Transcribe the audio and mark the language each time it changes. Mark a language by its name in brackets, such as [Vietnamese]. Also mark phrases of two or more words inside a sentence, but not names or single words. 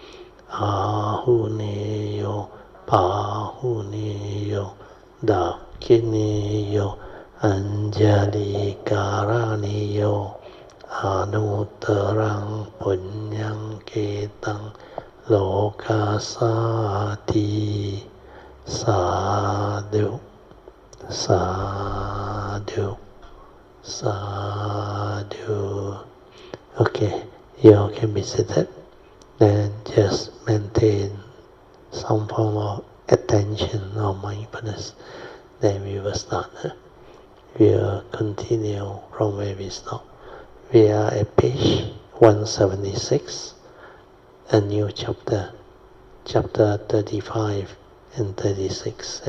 [Pali] Ahuneyo Pahuneyo Dakineyo Anjali Karaniyo Anuttarang Punyang Ketang Lokasati Sadhu Sadhu Sadhu. [English] Okay, you all can be seated. Then just maintain some form of attention or mindfulness. Then we will start. We'll continue from where we stop. We are at page 176, a new chapter, chapter 35 and 36.